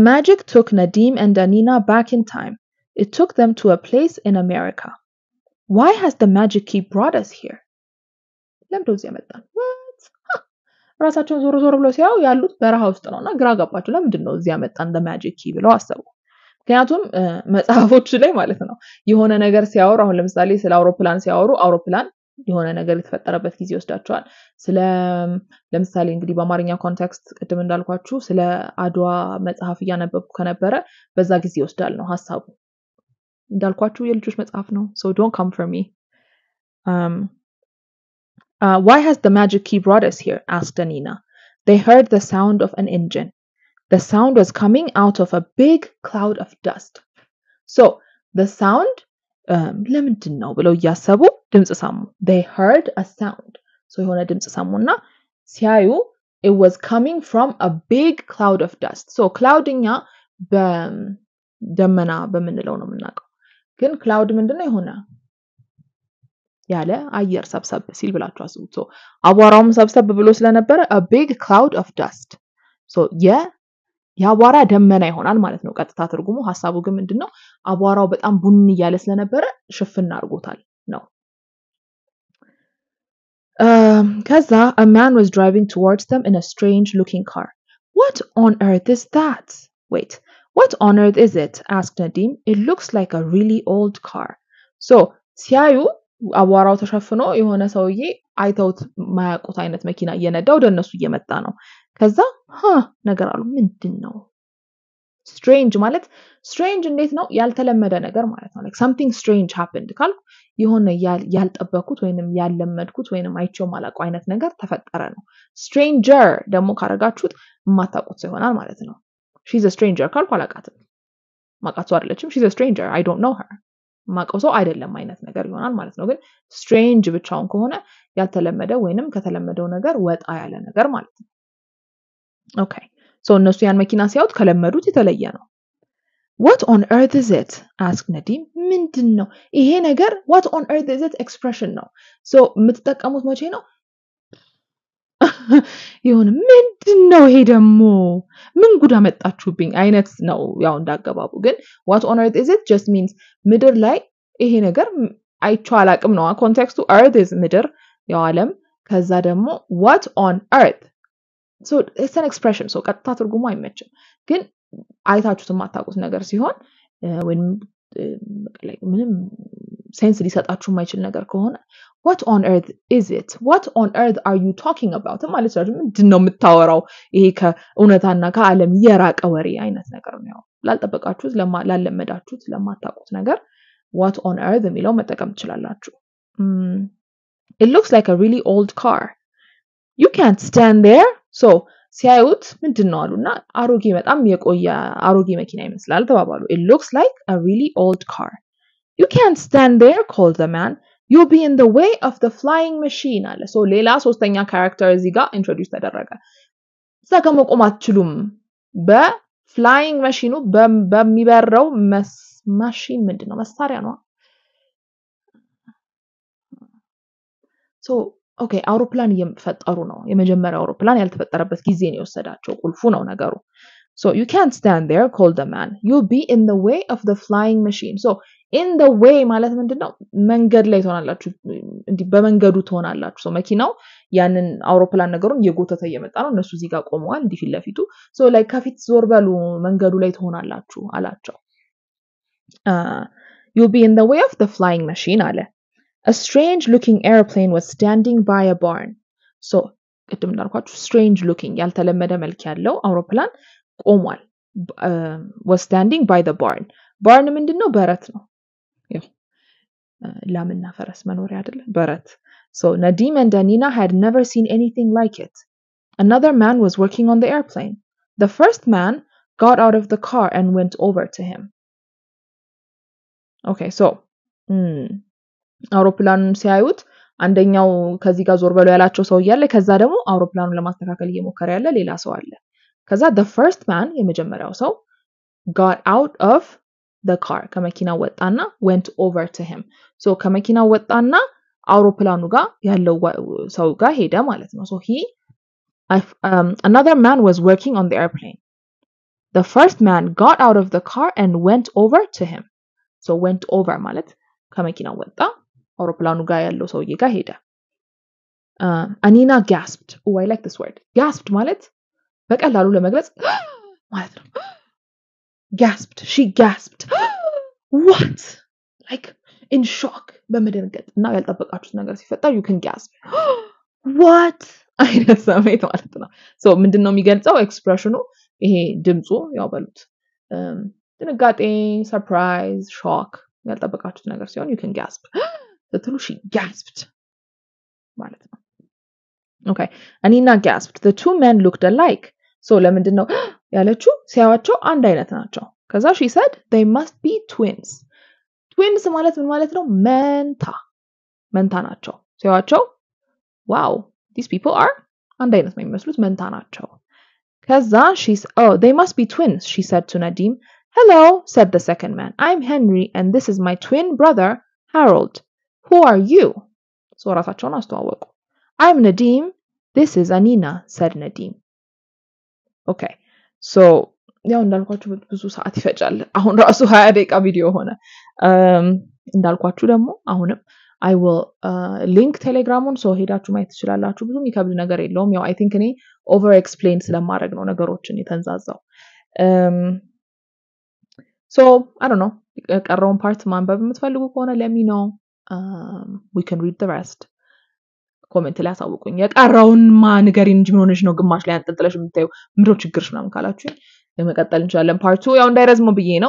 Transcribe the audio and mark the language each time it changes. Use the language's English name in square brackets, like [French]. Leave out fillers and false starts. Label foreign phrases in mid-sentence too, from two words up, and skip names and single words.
[English] magic took Nadim and Anina back in time it took them to a place in America why has the magic key brought us here [Amharic] ለምዶ እዚህ ያመጣን ራሳቸውን ዞሮ ብለው ሲያዩ ያሉት በረሃ ውስጥ ነውና ግራ ገባቸው ለምንድነው እዚህ ያመጣን [English] the magic key [Amharic] ብለው አሰቡ ምክንያቱም መጽሐፎች ላይ ማለት ነው የሆነ ነገር ሲያወሩ አሁን ለምሳሌ ስለ አውሮፕላን ሲያወሩ አውሮፕላን የሆነ ነገር የተፈጠረበት ጊዜ ወስዳቸዋል ለምሳሌ እንግዲህ በአማርኛ ኮንቴክስት ቅድም እንዳልኳችሁ ስለ አድዋ መጽሐፍ ያነበብኩ ከነበረ በዛ ጊዜ ወስዳል ነው ሐሳቡ እንዳልኳችሁ የልጆች መጽሐፍ ነው [English] so don't come for me why has the magic key brought us here asked Anina they heard the sound of an engine the sound was coming out of a big cloud of dust so the sound [Amharic] ለምንድነው ብለው ያሰቡ ድምጽ ሰሙ [English] they heard a sound so [Amharic] የሆነ ድምጽ ሰሙና ሲያዩ [English] it was coming from a big cloud of dust so cloudኛ [Amharic] በደመና በመንለው ነው የምናውቀው ግን cloud ምንድነው የሆነ ያለ አየር ሰብሰብ ሲል ብላችሁ አስቡት so አቧራውም ሰብሰብ ብሎ ስለነበረ [English] a big cloud of dust [Amharic] so ያቧራ ደመና ይሆናል ማለት ነው ቀጥታ ትርጉሙ ሐሳቡ ግን ምንድነው አቧራው በጣም ቡኒ ያለ ስለነበረ ሽፍና አድርጎታል ነው ከዛ a man was [English] driving towards them in a strange looking car what on earth is that wait what on earth is it asked Nadim it looks like a really old car so [Amharic] ሲያዩ አቧራው ተሸፍኖ የሆነ ሰውዬ አይተውት ማያውቁት አይነት መኪና እየነዳ ወደ እነሱ እየመጣ ነው ከዛ ነገር አሉ ምንድነው strange ማለት strange እንዴት ነው ያልተለመደ ነገር ማለት ነው [English] like something strange happened [Amharic] ካልኩ የሆነ ያልጠበቁት ወይንም ያለመድኩት ወይንም አይቼው ማላውቀው አይነት ነገር ተፈጠረ ነው stranger ደግሞ ካረጋችሁት ማታውቁት ይሆናል ማለት ነው [English] she's a stranger [Amharic] ካልኩ አላውቃትም ማቃቱ አይደለችም [English] she's a stranger I don't know her [Amharic] ማቀው ሰው አይደለም አይነት ነገር ይሆናል ማለት ነው ግን strange ብቻውን ከሆነ ያልተለመደ ወይንም ከተለመደው ነገር ወጣ ያለ ነገር ማለት ነው okay so እነሱ ያን መኪና ሲያዩት ከለመዱት የተለየ ነው [English] what on earth is it asked Nadim [Amharic] ምንድነው ይሄ ነገር [English] what on earth is it [Amharic] expression ነው so የምትጠቀሙት መቼ ነው ይሁን ምንድነው ይሄ ደግሞ ምን ጉዳ መጣችሁብኝ አይነት ነው ያው እንዳገባቡ ግን [English] what on earth is it just means [Amharic] ምድር ላይ ይሄ ነገር አይቼው አላቅም ነው ኮንቴክስቱ earth is ምድር ያው ዓለም ከዛ ደግሞ [English] what on earth so it's an expression so [Amharic] ቀጥታ ትርጉሙ አይመችም ግን አይታችሁት የማታውቁት ነገር ሲሆን when ምንም ሴንስ ሊሰጣችሁ የማይችል ነገር ከሆነ [English] what on earth is it what on earth are you talking [Amharic] about ማለት ነው ምንድነው የምታወራው ይሄ ከእውነታና ከዓለም የራቀ ወሬ አይነት ነገር ነው ላልጠበቃችሁት ላለመዳችሁት ለማታውቁት ነገር [English] what on earth [Amharic] የሚለው መጠቀም [English] ትችላላችሁ it looks like a really old car you can't stand there so [Amharic] ሲያዩት ምንድነው አሉና አሮጌ በጣም የቆየ አሮጌ መኪና ይመስላል ተባባሉ [English] it looks like a really old car you can't stand there called the man you'll be in the way of the flying machine አለ so [Amharic] ሌላ ሶስተኛ ካራክተር እዚህ ጋር ኢንትሮዲዩስ ተደረገ እዛ ጋር መቆም አትችሉም በፍላይንግ ማሽኑ በሚበረው ማሽን ምንድነው መሳሪያ ነው [English] so okay [Amharic] አውሮፕላን እየፈጠሩ ነው የመጀመሪያው አውሮፕላን ያልተፈጠረበት ጊዜ ነው የወሰዳቸው ቁልፉ ነው ነገሩ [English] so you can't stand there called the man you'll be in the way of the flying machine so in the way [Amharic] ማለት ምንድነው መንገድ ላይ ትሆናላችሁ እንዲ በመንገዱ ትሆናላችሁ [English] so [Amharic] መኪናው ያንን አውሮፕላን ነገሩን እየጎተተ እየመጣ ነው እነሱ እዚህ ጋር ቆመዋል እንዲ ፊት ለፊቱ [English] so like [Amharic] ከፊት ዞር በሉ መንገዱ ላይ ትሆናላችሁ አላቸው [English] you'll be in the way of the flying machine አለ A strange looking airplane was standing by a barn. So, [Amharic] ቅድም እንዳልኳችሁ [English] strange looking [Amharic] ያልተለመደ መልክ ያለው አውሮፕላን ቆሟል. [English] Was standing by the barn. [Amharic] barn ምንድነው በረት ነው. ያው ላምና ፈረስ መኖሪያ አይደለ በረት. [English] So, Nadim and Danina had never seen anything like it. Another man was working on the airplane. The first man got out of the car and went over to him. Okay, so [Amharic] አውሮፕላኑን ሲያዩት አንደኛው ከዚህ ጋር ዞር በለው ያላቸው ሰው ያለ ከዛ ደግሞ አውሮፕላኑን ለማስተካከል እየሞከረ ያለ ሌላ ሰው አለ ከዛ [English] the first man [Amharic] የመጀመሪያው ሰው [English] got out of the car [Amharic] ከመኪናው ወጣና [English] went over to him [Amharic] so ከመኪናው ወጣና አውሮፕላኑ ጋር ያለው ሰው ጋር ሄደ ማለት ነው [English] so another man was working on the airplane the first man got out of the car and went over to him so went over ማለት [Amharic] ከመኪናው ወጣ አውሮፕላኑ ጋር ያለው ሰውዬ ጋር ሄደ [English] Anina gasped oh I like this word gasped [Amharic] ማለት በቀላሉ ለመግለጽ ማለት ነው [English] gasped she gasped what like in shock [Amharic] በመደንገጥ እና ያልጠበቃችሁት ነገር ሲፈጠር [English] you can gasp [Amharic] what አይነት ስሜት ማለት ነው so ምንድነው የሚገልጸው ኤክስፕሬሽኑ ይሄ ድምጹ ያው በሉት ድንጋጤ [English] surprise shock [Amharic] ያልጠበቃችሁት ነገር ሲሆን you [English] can gasp ስትሉ she gasped ማለት ነው okay Anina gasped the two men looked alike so [Amharic] ለምንድነው ያለችው ሲያዩአቸው አንድ አይነት ናቸው ከዛ [English] she said they must be twins twins [Amharic] ማለት ምን ማለት ነው መንታ ናቸው ሲያዩአቸው [English] wow these people are [Amharic] አንድ አይነት ነው የሚመስሉት መንታ ናቸው ከዛ [English] they must be twins she said to Nadim Hello, said the second man. I'm Henry and this is my twin brother, Harold. Who are you? So [Amharic] ራሳቸውን አስተዋወቁ [English] I'm Nadim this is Anina said Nadim okay so [Amharic] ያው እንዳልኳችሁ ብዙ ሰዓት ይፈጃል አሁን ራሱ 20 ደቂቃ ቪዲዮ ሆነ እንዳልኳችሁ ደግሞ አሁንም [English] I will link [Amharic] ቴሌግራሙን so ሄዳችሁ ማየት ትችላላችሁ ብዙም ይከብድ ነገር የለውም ያው [English] I think [Amharic] እኔ [English] over explain [Amharic] ስለማድረግ ነው ነገሮችን የተንዛዛው [English] so I don't know [Amharic] ቀረውን ፓርት ማንበብ የምትፈልጉ ከሆነ [English] let me know we can read the rest [Amharic] ኮሜንት ላይ አሳውቁኝ የቀረውን ማንገሪ እንጂ ምን ሆነሽ ነው ግማሽ ላይ አንጠልጥለሽ የምታዩ ምንድነው ችግርሽ ምናምን ካላችሁ ለመቀጠል እንችላለን ፓርት 2 ያው እንዳይረዝም ብዬ ነው